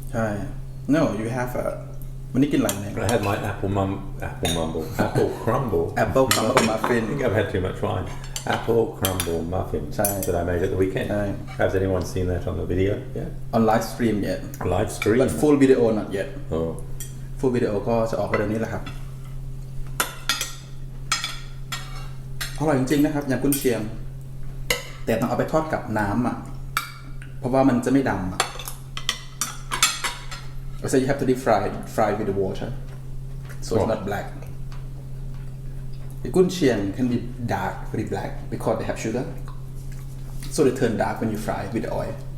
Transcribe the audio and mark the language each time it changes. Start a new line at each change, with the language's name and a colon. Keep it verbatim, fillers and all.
English: Right. No, you have a. I had my apple mum, apple mumble, apple crumble, apple crumble muffin. I think I've had too much wine. Apple crumble muffin that I made at the weekend. Chai. Has anyone seen that on the video yet? On live stream yet? Live stream. But full video not yet. Oh. Full video
Thai: ก็จะออกเร็วๆนี้แหละครับอร่อยจริงๆนะครับยำกุนเชียงแต่ต้องเอาไปทอดกับน้ำอ่ะเพราะว่ามันจะไม่ดำอ่ะ
English: So you have to deep fry, fry with the water, so what? It's not black. The Kun Chian can be dark, very black, because they have sugar. So they turn dark when you fry with the oil.